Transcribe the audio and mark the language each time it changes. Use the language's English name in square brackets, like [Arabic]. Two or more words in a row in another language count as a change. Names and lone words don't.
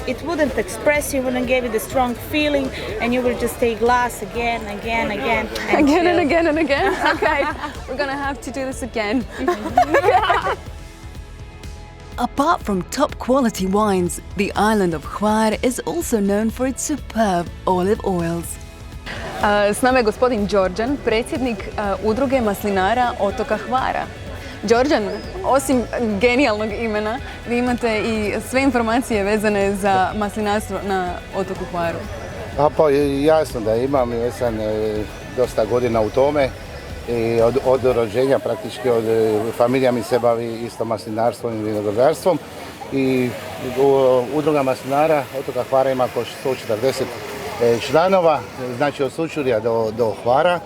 [English] It wouldn't express you, wouldn't give you the strong feeling, and you will just take glass again. Again and chill. again and again. Okay, we're going to have to do this again. Apart from top quality wines, the island of Hvar is also known for its superb olive oils. [Croatian] S nama je gospodin Đorđan, predsjednik udruge maslinara otoka Hvara. Đorđan, osim genijalnog imena, vi imate i sve informacije vezane za maslinarstvo na otoku Hvaru. Pa jasno da imam, ja sam dosta godina u tome i od rođenja praktički, familija mi se bavi isto maslinarstvom i vinogradarstvom i udruga maslinara otoka Hvara ima oko 140 članova, znači od Sučurja do Hvara.